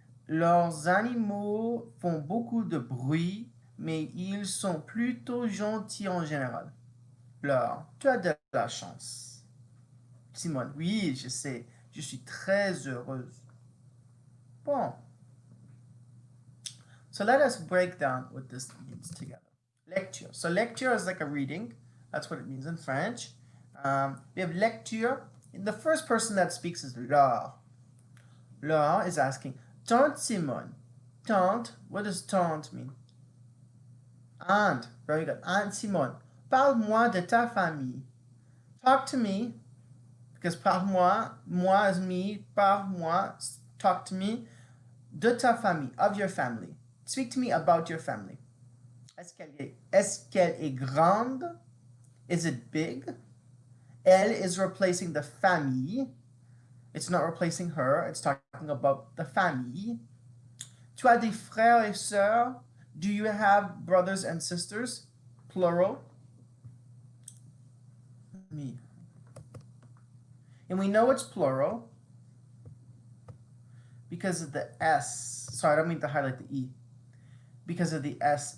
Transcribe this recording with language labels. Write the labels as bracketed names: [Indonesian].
[French] Leurs animaux font beaucoup de bruit, mais ils sont plutôt gentils en général. Laure, tu as de la chance. Simone, oui, je sais, je suis très heureuse. Bon. [English] So let us break down what this means together. Lecture. So lecture is like a reading. That's what it means in French. We have lecture. The first person that speaks is Laure. Laure is asking, Tante Simone. Tante, what does tante mean? Aunt. Very good. Aunt Simone. [French] Parle-moi de ta famille. [English] Talk to me, because parle-moi, moi is me, parle-moi, talk to me, [French] de ta famille, [English] of your family. Speak to me about your family. [French] Est-ce qu'elle est grande? [English] Is it big? Elle is replacing the famille. It's not replacing her. It's talking about the famille. [French] Tu as des frères et sœurs? [English] Do you have brothers and sisters? Plural. Me. And we know it's plural because of the S. Sorry, I don't mean to highlight the E. Because of the S.